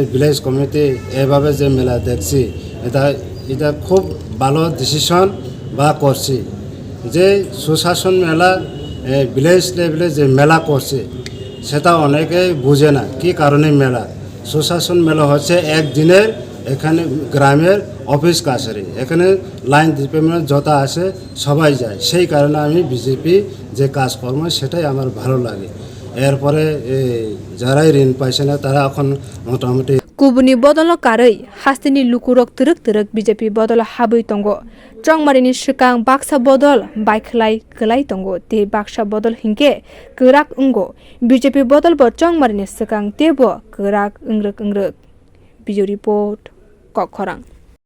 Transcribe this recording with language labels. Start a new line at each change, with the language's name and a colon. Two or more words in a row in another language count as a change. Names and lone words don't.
English: Village Committee
Bangla: এইভাবে যে মেলা দেখছি এটা খুব ভালো ডিসিশন বা করছি যে সুশাসন মেলা
English: village level
Bangla: যে মেলা করছে সেটা অনেকেই বুঝে না কি কারণে মেলা সুশাসন মেলা হচ্ছে একদিনের এখানে গ্রামের অফিস কাছারি এখানে
English: line department
Bangla: যত আসে সবাই যায় সেই কারণে আমি বিজেপি যে কাজকর্ম সেটাই আমার ভালো লাগে। এরপরে যারাই ঋণ পাইছে না তারা এখন মোটামুটি
Kok Borok: कुबुनि बदल कारै हास्तिनि लुकुरक तरक बीजेपी बदल हाबै तंगो चंगमारिनि सिगां बाक्सा बदल बाइखलाय गलाय तंगो ते बाक्सा बदल हिंके गोराक उंगो बीजेपी बदल ब चंगमारिनि सिगां तेबो गोराक इंग्रक बिजु रिपोर्ट कखरां।